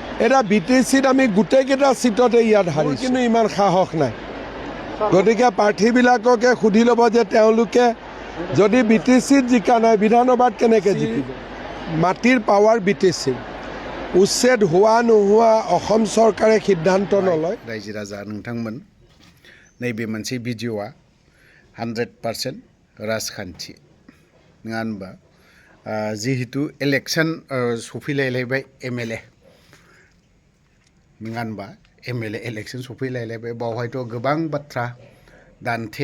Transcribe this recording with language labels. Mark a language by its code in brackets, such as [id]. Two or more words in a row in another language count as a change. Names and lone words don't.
[as] এটা BTCত আমি গোটেইকেইটা চিটতে ইয়াত হাৰিছোঁ, কিন্তু ইমান সাহস নাই। গতিকে প্ৰাৰ্থীবিলাককে সুধি ল'ব যে তেওঁলোকে যদি BTCত জিকা নাই বিধানসভাত কেনেকৈ জিকিব। মাটিৰ পাৱাৰ BTC উচ্ছেদ হোৱা নোহোৱা অসম চৰকাৰে সিদ্ধান্ত নলয়। [brx] रायजो राजा नोंथांमोन नैबे मोनसे भिडिअ'आ 100% राजखान्थि नङा होनबा जिहेतु इलेक्शन सफैलायलायबाय MLA नङा होनबा MLA इलेक्शन सफैलायलायबाय बावहायथ' गोबां बाथ्रा दान्थे